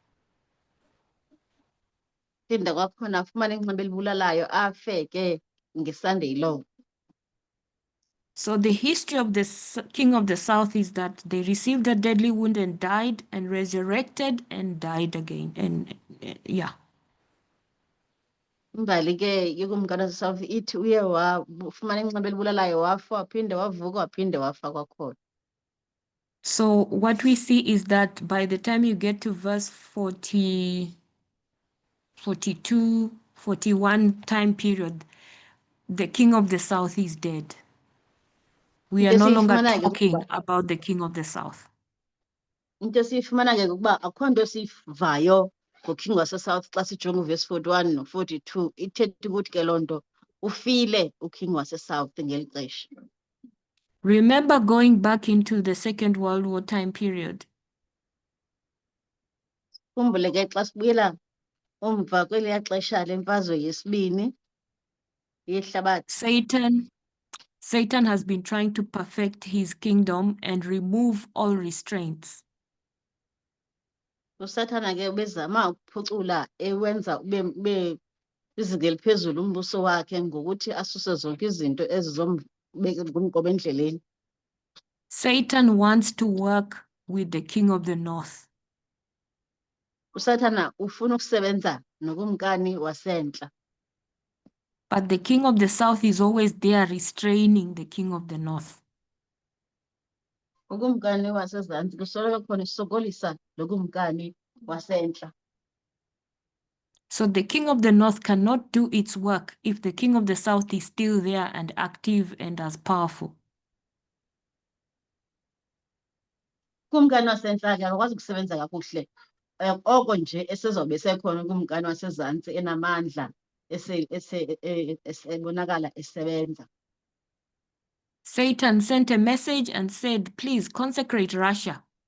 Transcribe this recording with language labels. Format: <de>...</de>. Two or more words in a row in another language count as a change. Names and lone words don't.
<xh>phinde kwakhona afumana inxeba elibulalayo afe ke</xh> <en>ngeSunday law. So the history of the king of the south is that they received a deadly wound and died and resurrected and died again. And yeah.</en> <xh>Imbali ke yokumkani waseSouth ithi uye wafumana inxeba elibulalayo wafa waphinde wavuka waphinde wafa kwakhona.</xh> <en>So what we see is that by the time you get to verse 40, 42, 41 time period, the king of the south is dead. We are Into no longer</en> <xh>esiyifumana ke</xh> <en>talking</en> <xh>ukuba-</xh> <en>about the king of the south.</en> <xh>into esiyifumana ke ukuba akho nto siyivayo ngoking waseSouth xa sijonga uvesi 41 no-42 ithetha ukuthi ke loo nto ufile uking waseSouth ngeli xesha.</xh> <en>Remember going back into the Second World War time period.</en> <xh>Khumbule ke xa sibuyela umva kweliya xesha lemfazwe yesibini yehlabathi.</xh> <en>Satan has been trying to perfect his kingdom and remove all restraints.</en> <xh>uSathana ke ubezama ukuphucula ewenza ube izinga eliphezulu umbuso wakhe ngokuthi asuse zonke izinto ezizombeka ngumqobo endleleni.</xh> <en>Satan wants to work with the king of the north.</en> <xh>uSathana ufuna ukusebenza nokumkani wasentla,</xh> <en>But the king of the south is always there restraining the king of the north.</en> <xh>ukumkani wasezantsi kusoloko khona isokolisa lokumkani wasentla.</xh> <en>So the king of the north cannot do its work if the king of the south is still there and active and as powerful.</en> <xh>Kumkani wasentla ke akakwazi ukusebenza kakuhle oko nje esezobe sekhona kumkani wasezantsi enamandla esebonakala esebenza.</xh> <en>Satan sent a message and said, please consecrate Russia.</en>